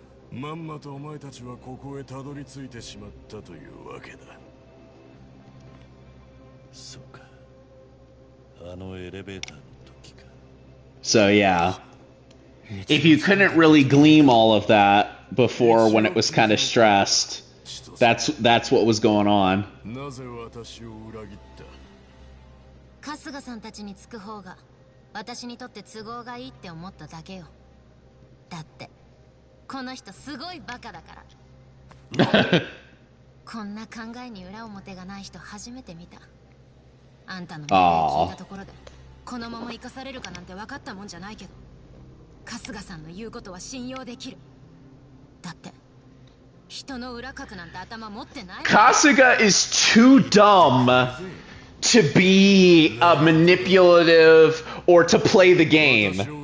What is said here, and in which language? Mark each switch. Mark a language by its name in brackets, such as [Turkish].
[Japanese] まんまとお前たちはここへたどり着いてしまったというわけだ。そうか。あのエレベーターの時か。 [English] So yeah, if you couldn't really glean all of that before when it was kind of stressed, that's what was going on. [Japanese] なぜ私を裏切った？春日さんたちにつく方が私にとって都合がいいって思っただけよ。だってこの人すごいバカだから。こんな考えに裏表がない人初めて見た。あんたの命令聞いたところでこのまま生かされるかなんて分かったもんじゃないけど、春日さんの言うことは信用できる。だって人の裏かくなんて頭持ってない。 [English] Kasuga is too dumb to be manipulative or to play the game.